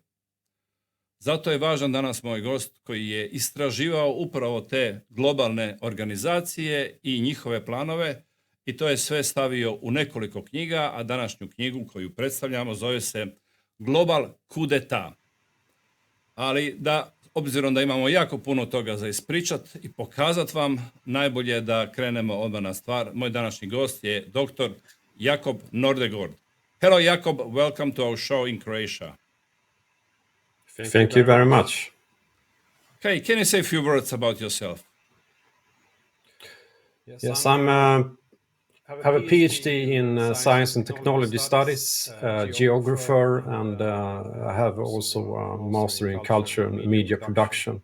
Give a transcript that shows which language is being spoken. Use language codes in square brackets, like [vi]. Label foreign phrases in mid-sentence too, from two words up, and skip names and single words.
[hr] Zato je važan danas moj gost koji je istraživao upravo te globalne organizacije i njihove planove i to je sve stavio u nekoliko knjiga, a današnju knjigu koju predstavljamo zove se [en] Global Coup. [hr] Ali obzirom da imamo jako puno toga za ispričat i pokazat vam, najbolje da krenemo odmah na stvar. Moj današnji gost je Dr. Jacob Nordangard. [en] Hello Jacob, welcome to our show in Croatia. Thank you very much. Okay, can you say a few words about yourself? Yes, have a PhD in Science and Technology Studies, geographer, and I have also a Master in Culture and Media Production.